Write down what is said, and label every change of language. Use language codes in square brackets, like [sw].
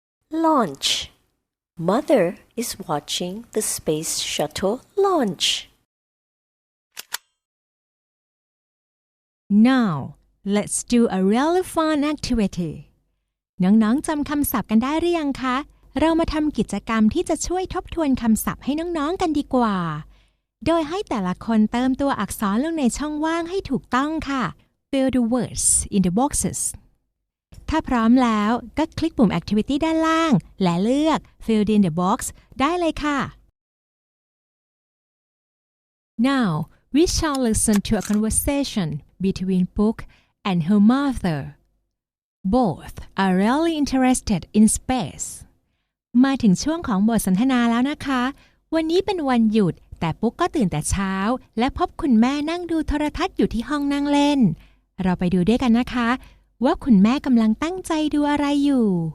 [en] Launch. Mother is watching the space shuttle launch. Now, let's do a really fun activity. [th] น้องๆจำคำศัพท์กันได้หรือยังคะเรามาทำกิจกรรมที่จะช่วยทบทวนคำศัพท์ให้น้องๆกันดีกว่าโดยให้แต่ละคนเติมตัวอักษรลงในช่องว่างให้ถูกต้องค่ะ [en] Fill the words in the boxes [th] ถ้าพร้อมแล้วก็คลิกปุ่ม Activity ด้านล่างและเลือก Fill in the box ได้เลยค่ะ [en] Now we shall listen to a conversation between Book and her mother. Both are really interested in space. [th] มาถึงช่วงของบทสนทนาแล้วนะคะวันนี้เป็นวันหยุดแต่ปุ๊กก็ตื่นแต่เช้าและพบคุณแม่นั่งดูโทรทัศน์อยู่ที่ห้องนั่งเล่นเราไปดูด้วยกันนะคะว่าคุณแม่กำลังตั้งใจดูอะไรอยู่